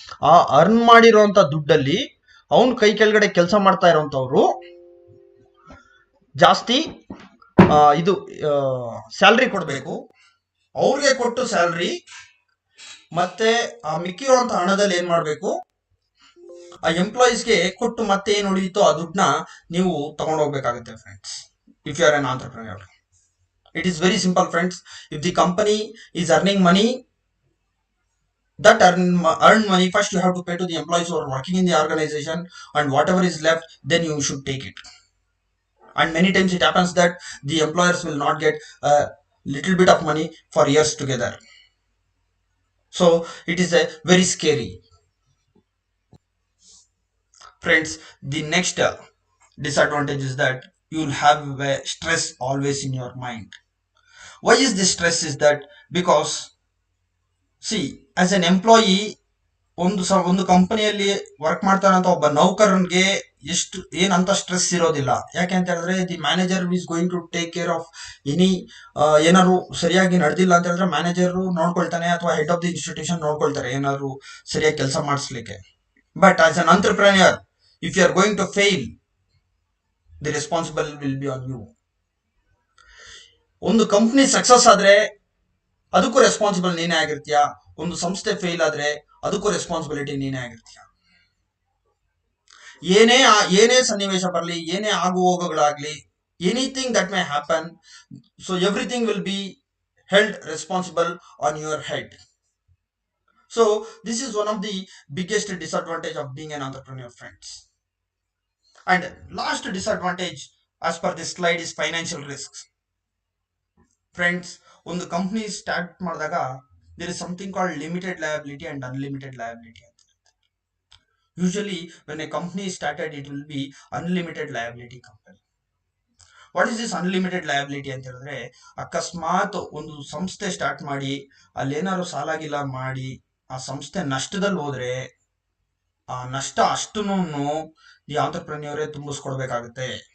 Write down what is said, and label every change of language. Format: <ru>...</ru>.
<kn>ಆ ಅರ್ನ್ ಮಾಡಿರೋಂಥ ದುಡ್ಡಲ್ಲಿ ಅವನ್ ಕೈ ಕೆಳಗಡೆ ಕೆಲಸ ಮಾಡ್ತಾ ಇರೋಂಥವ್ರು ಜಾಸ್ತಿ ಇದು ಸ್ಯಾಲ್ರಿ ಕೊಡಬೇಕು. ಅವ್ರಿಗೆ ಕೊಟ್ಟು ಸ್ಯಾಲ್ರಿ ಮತ್ತೆ ಆ ಮಿಕ್ಕಿರುವಂತ ಹಣದಲ್ಲಿ ಏನ್ ಮಾಡ್ಬೇಕು, ಆ ಎಂಪ್ಲಾಯೀಸ್ಗೆ ಕೊಟ್ಟು ಮತ್ತೆ ಏನ್ ಉಳಿಯಿತೋ ಆ ದುಡ್ಡನ್ನ ನೀವು ತಗೊಂಡೋಗ್ಬೇಕಾಗುತ್ತೆ friends.</kn> <en>If you are an entrepreneur, it is very simple friends. If the company is earning money, that earned money, first you have to pay to the employees who are working in the organization, and whatever is left, then you should take it. And many times it happens that the employers will not get a little bit of money for years together. So it is a very scary. Friends, the next disadvantage is that you will have a stress always in your mind. Why is this stress? Is that because, see, as an employee,</en> <kn>ಒಂದು ಕಂಪನಿಯಲ್ಲಿ work ಮಾಡ್ತಾನಂತ ಒಬ್ಬ ನೌಕರನ್ಗೆ ಎಷ್ಟು ಏನಂತ stress ಇರೋದಿಲ್ಲ. ಯಾಕೆ ಅಂತ ಹೇಳಿದ್ರೆ,</kn> <en>the manager is going to take care of any,</en> <kn>ಏನಾದ್ರು ಸರಿಯಾಗಿ ನಡೆದಿಲ್ಲ ಅಂತ ಹೇಳಿದ್ರೆ ಮ್ಯಾನೇಜರ್ ನೋಡ್ಕೊಳ್ತಾನೆ, ಅಥವಾ ಹೆಡ್ ಆಫ್ ದಿ ಇನ್ಸ್ಟಿಟ್ಯೂಷನ್ ನೋಡ್ಕೊಳ್ತಾರೆ ಏನಾದ್ರು ಸರಿಯಾಗಿ ಕೆಲಸ ಮಾಡಿಸ್ಲಿಕ್ಕೆ.</kn> <en>But as an entrepreneur, if you are going to fail, the responsible will be on you.</en> <kn>ಒಂದು ಕಂಪ್ನಿ ಸಕ್ಸಸ್ ಆದ್ರೆ ಅದಕ್ಕೂ ರೆಸ್ಪಾನ್ಸಿಬಲ್ ನೀನೇ ಆಗಿರ್ತೀಯ. ಒಂದು ಸಂಸ್ಥೆ ಫೇಲ್ ಆದ್ರೆ ಅದಕ್ಕೂ ರೆಸ್ಪಾನ್ಸಿಬಿಲಿಟಿ ನೀನೇ ಆಗಿರ್ತೀಯ. ಏನೇ ಸನ್ನಿವೇಶ ಬರಲಿ, ಏನೇ ಆಗು ಹೋಗುಗಳಾಗ್ಲಿ,</kn> <en>Anything that may happen, so everything will be held responsible on your head. So this is one of the biggest disadvantage of being an entrepreneur friends. And last disadvantage as per this slide is financial risk. Friends,</en> <kn>ಒಂದು company start ಮಾಡಿದಾಗ</kn> <en>there is something called limited liability and unlimited liability. Usually when a company is started, it will be unlimited liability company. What is this unlimited liability</en> <kn>ಅಂತ ಹೇಳಿದ್ರೆ, ಅಕಸ್ಮಾತ್ ಒಂದು ಸಂಸ್ಥೆ start ಮಾಡಿ ಅಲ್ಲೇನಾದ್ರು ಸಾಲಾಗಿಲ್ಲ ಮಾಡಿ ಆ ಸಂಸ್ಥೆ ನಷ್ಟದಲ್ಲಿ ಹೋದ್ರೆ, ಆ ನಷ್ಟ ಅಷ್ಟನ್ನು ಈ ಆಂಟ್ರಪ್ರನ್ಯೂರೇ ತುಂಬಿಸ್ಕೊಡ್ಬೇಕಾಗುತ್ತೆ.</kn>